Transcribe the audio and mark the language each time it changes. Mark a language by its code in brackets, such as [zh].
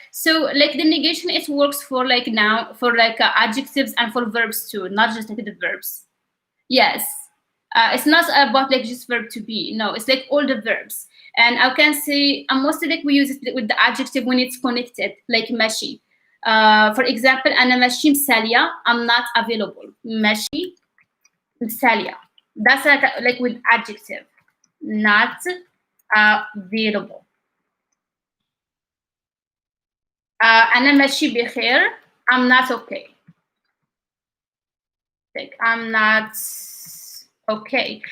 [en] So like the negation, it works for like now for like adjectives and for verbs too, not just like the verbs. Yes, it's not about like just verb to be. No, it's like all the verbs. And I can say, mostly like we use it with the adjective when it's connected, like ماشي. [ar] For example, أنا ماشي مسالية. [en] I'm not available. [ar] ماشي مسالية. [en] That's like with adjective, not available. [ar] أنا ماشي بخير. [en] I'm not okay. Like I'm not okay.